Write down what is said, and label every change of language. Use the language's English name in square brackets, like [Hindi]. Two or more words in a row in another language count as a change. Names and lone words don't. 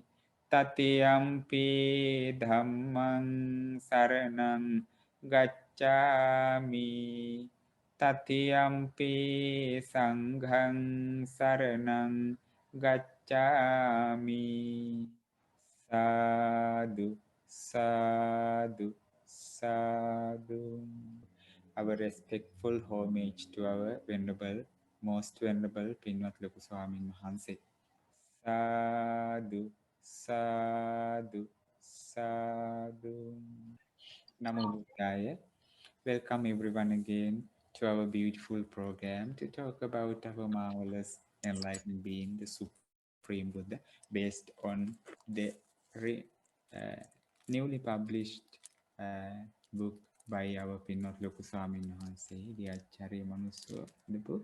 [Pali] Tatiyampi dhammang saranang gacchami. Tatiyampi sanghang saranang gacchami. Sadhu, sadhu, sadhu. [English] Our respectful homage to our venerable, most venerable Pinwat Loku Swamin Mahanse. [Pali] Sadhu, sadhu, sadhu. Namo Buddhaya. [English] Welcome everyone again to our beautiful program to talk about our marvelous enlightened being, the Supreme Buddha, based on the uh, newly published book by our Pinot Lokuswami Mahanse, the Acharya Manuso, the book.